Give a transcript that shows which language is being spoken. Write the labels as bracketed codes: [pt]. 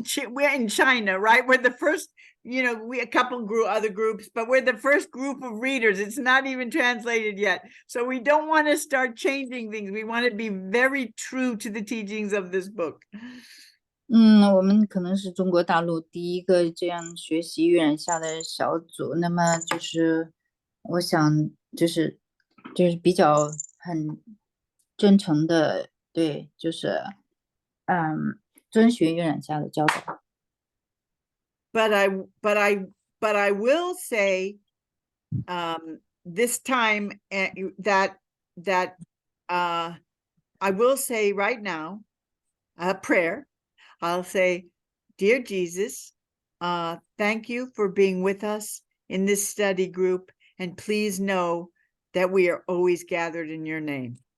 [en] We're in China, right? We're the first, you know, a couple other groups, but we're the first group of readers. It's not even translated yet. So we don't want to start changing things. We want to be very true to the teachings of this book. [zh] 我们可能是中国大陆第一个这样学习预言下的小组，那么就是我想就是比较很真诚的，对，就是遵循预言下的教导。 [en] But I will say, this time that I will say right now a prayer. I'll say, Dear Jesus, thank you for being with us in this study group, and please know that we are always gathered in your name.